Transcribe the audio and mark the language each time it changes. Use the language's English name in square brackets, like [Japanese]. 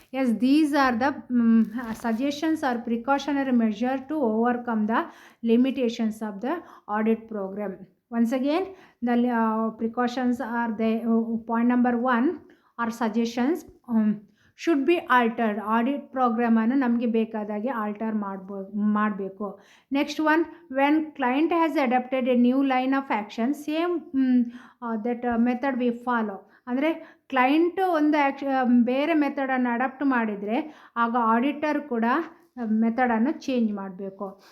[English] Yes, these are the suggestions are precautionary measure to overcome the limitations of the audit program. Once again, the precautions are there. Point number 1 are suggestions should be altered. [Kannada] Audit program ಅನ್ನು ನಮಗೆ ಬೇಕಾದಾಗೆ alter ಮಾಡಬೇಕು. [English] Next one, when client has adapted a new line of action, same that method we follow. [Kannada] ಅಂದರೆ client ಒಂದು ಬೇರೆ ಮೆಥಡನ್ನು adapt ಮಾಡಿದರೆ ಆಗ auditor ಕೂಡ ಮೆಥಡನ್ನು ಚೇಂಜ್ ಮಾಡಬೇಕು.